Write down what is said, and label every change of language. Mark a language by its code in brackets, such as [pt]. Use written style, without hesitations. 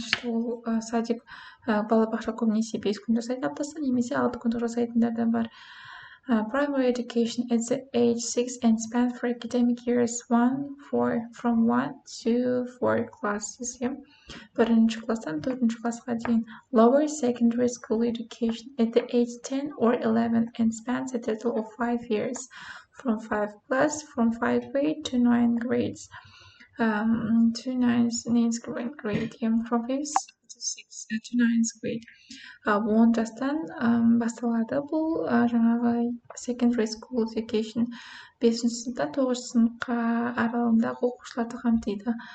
[kk] Ол садик балабақша көбінесе 5 күн жасайды аптасына, немесе 6 күн жасайтындар да бар. [en] Primary education at the age 6 and spans for academic years from 1 to 4 classes. [kk] Бірінші класстан 4-ші классқа дейін. [en] Lower secondary school education at the age 10 or 11 and spans a total of 5 years from 5 grade to 9 grades. To 9th grade, from 5th to 9th grade. [kk] 10 жастан басталады бұл жаңағы secondary school education 5-ші сыныптан 9-ші сыныпқа аралығындағы оқушыларды қамтиды.